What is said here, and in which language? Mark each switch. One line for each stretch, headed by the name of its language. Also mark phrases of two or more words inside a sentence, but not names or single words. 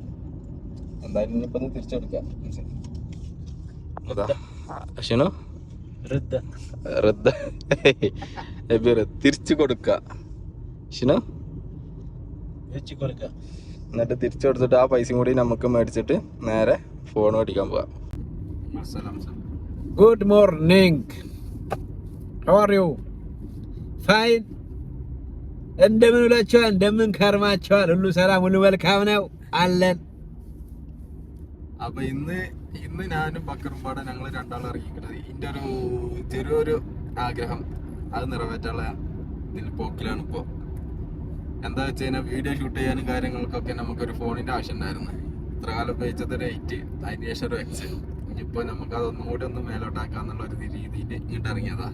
Malayalam: എന്തായാലും ഇനിയിപ്പോ ഒന്ന് തിരിച്ചെടുക്കാം. ഷിനു തിരിച്ചു കൊടുക്ക ഷിനു, എന്നിട്ട് തിരിച്ചു കൊടുത്തിട്ട് ആ പൈസയും കൂടി നമുക്ക് മേടിച്ചിട്ട് നേരെ ഫോൺ മേടിക്കാൻ പോവാം.
English: Good morning. How are you? Fine.
Amharic: እንደምን ውላችኋል? እንደምን ከርማችኋል? ሁሉ ሰላም፣ ሁሉ መልካም ነው አለን።
Malayalam: അപ്പൊ ഇന്ന് ഞാനും ബക്കറും പാടെ ഞങ്ങള് രണ്ടാളും ഇറങ്ങിക്കുന്നത് ഇതിന്റെ ഒരു ചെറിയൊരു ആഗ്രഹം അത് നിറവേറ്റാനുള്ള ഇതിൽ പോക്കിലാണ് ഇപ്പോ. എന്താ വെച്ച് കഴിഞ്ഞാൽ വീഡിയോ ഷൂട്ട് ചെയ്യാനും കാര്യങ്ങൾക്കൊക്കെ നമുക്കൊരു ഫോണിന്റെ ആവശ്യം ഉണ്ടായിരുന്നു. ഇത്ര കാലം ഉപയോഗിച്ചത് ഒരു 8, അതിന് ശേഷം ഒരു X. ഇനിയിപ്പോ നമുക്ക് അതൊന്നും കൂടി ഒന്ന് മേലോട്ടാക്കാന്നുള്ള ഒരു രീതിയിൽ ഇങ്ങോട്ട് ഇറങ്ങിയതാ.